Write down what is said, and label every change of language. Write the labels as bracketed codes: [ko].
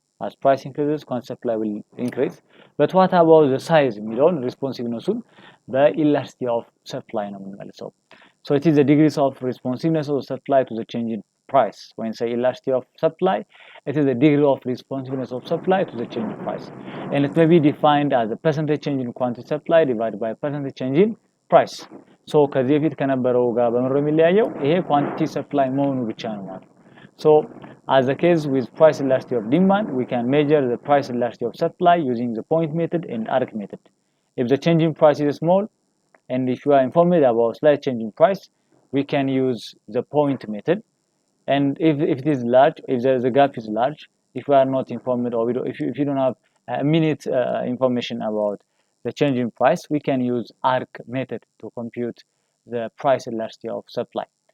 [en] as price increases quantity supply will increase. But what about the size የሚለውን responsiveness በelasticity of supply [am] ነው የምንመልሰው. [en] So it is the degrees of responsiveness of supply to the change in price. When say elasticity of supply, it is the degree of responsiveness of supply to the change in price. And it may be defined as the percentage change in quantity supply divided by percentage change in price. [am] So ከዚህ በፊት ከነበረው ጋር በመሮ የሚለያየው ይሄ quantity supply መሆኑ ብቻ ነው ማለት ነው. [en] So as the case with price elasticity of demand, we can measure the price elasticity of supply using the point method and arc method. If the change in price is small, and if you are informed about slight change in price, we can use the point method. And if it is large, if the gap is large, if we are not informed or if you don't have minute information about the change in price, we can use arc method to compute the price elasticity of supply.